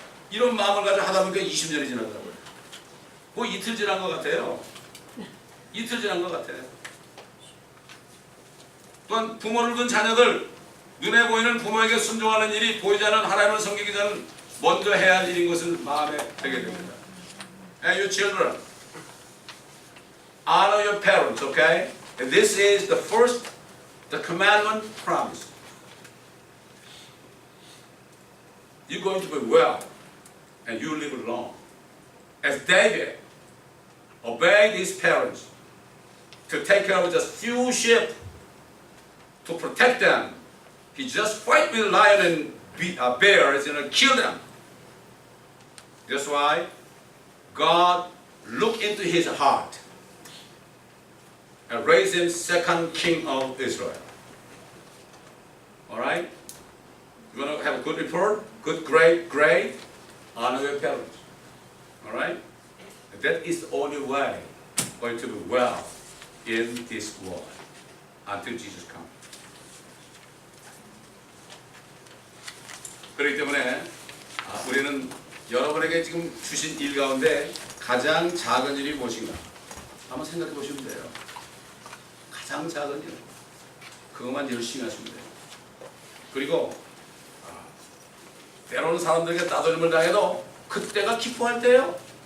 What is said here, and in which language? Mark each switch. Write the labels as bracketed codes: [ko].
[ko] 이런 마음을 가지고 하다 보니까 20년이 지났다고요. 뭐 이틀 지난 것 같아요. 이틀 지난 것 같아요. 또한 부모를 둔 자녀들, 눈에 보이는 부모에게 순종하는 일이 보이지 않는 하나님을 섬기기 전 먼저 해야 할 일인 것을 마음에 들게 됩니다. [en] And you children, honor your parents, okay? And this is the commandment promise. You're going to be well, and you live long. As David obeyed his parents to take care of just few sheep, to protect them, he just fight with lion and bears and kill them. That's why God looked into his heart and raised him second king of Israel. Alright? You want to have a good report? Good grade? Honor your parents. Alright? That is the only way going to be well in this world until Jesus comes. [ko] 그렇기 때문에 우리는 여러분에게 지금 주신 일 가운데 가장 작은 일이 무엇인가 한번 생각해 보시면 돼요. 가장 작은 일, 그것만 열심히 하시면 돼요. 그리고 때로는 사람들에게 따돌림을 당해도 그때가 기뻐할 때예요.